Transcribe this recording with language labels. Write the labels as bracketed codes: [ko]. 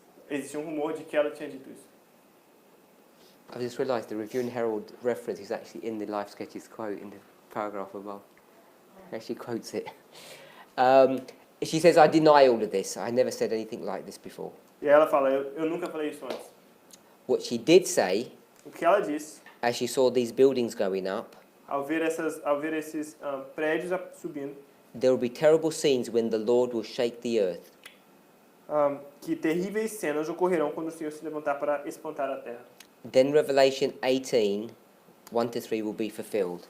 [pt] Existia rumor de que ela tinha dito isso. [en] I just realised the Review and Herald reference is actually in the Life Sketches quote in the paragraph above. It actually quotes it. She says, I deny all of this. I never said anything like this before. [pt] E ela fala, eu nunca falei isso antes. [en] What she did say, [pt] O que ela disse, [en] as she saw these buildings going up, [pt] ao ver esses prédios subindo, [en] there will be terrible scenes when the Lord will shake the earth. [pt] Que terríveis cenas ocorrerão quando o Senhor se levantar para espantar a terra. [en] Then Revelation 18, 1-3 will be fulfilled.